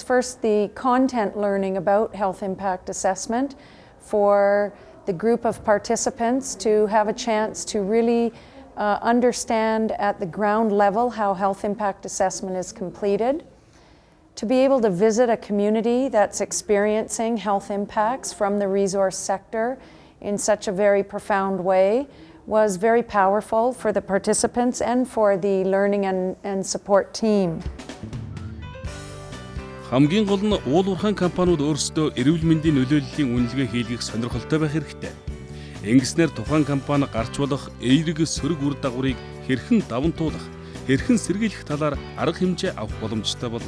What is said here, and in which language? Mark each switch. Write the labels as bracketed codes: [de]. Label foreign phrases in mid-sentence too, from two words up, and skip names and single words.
[en] First, the content learning about health impact assessment for the group of participants to have a chance to really understand at the ground level how health impact assessment is completed. To be able to visit a community that's experiencing health impacts from the resource sector in such a very profound way was very powerful for the participants and for the learning and support team. [mn] Хамгийн гол нь уул уурхайн компаниуд өөрсдөө эрүүл мэндийн нөлөөллийн үнэлгээ хийлгэх сонирхолтой байх хэрэгтэй. Ингэснээр тухайн компани гарч болох эерэг сөрөг үр дагаврыг хэрхэн даван туулах, хэрхэн сэргийлэх талаар арга хэмжээ авах боломжтой болно.